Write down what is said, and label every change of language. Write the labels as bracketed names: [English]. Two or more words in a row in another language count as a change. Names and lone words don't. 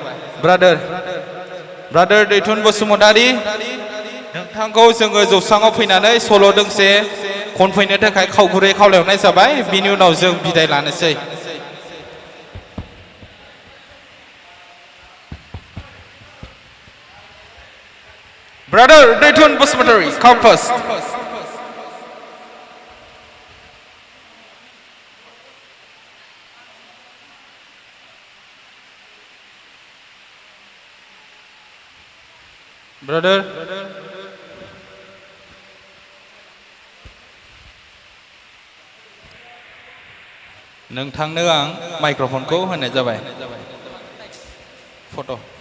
[Bodo] ब्रादार दैथुन बसुमतारी नोंथांखौ जोङो जौस्राङाव फैनानै सल' दोंसे खनफैनो थाखाय गुरै खावलायहरनाय जाबाय बिनि उनाव जों बिदाय लानोसै Brother दैथुन Bosumantari, [English] come first. [Bodo] Brother. नोंथांनो आं माइक्र'फनखौ होनाय जाबाय फट'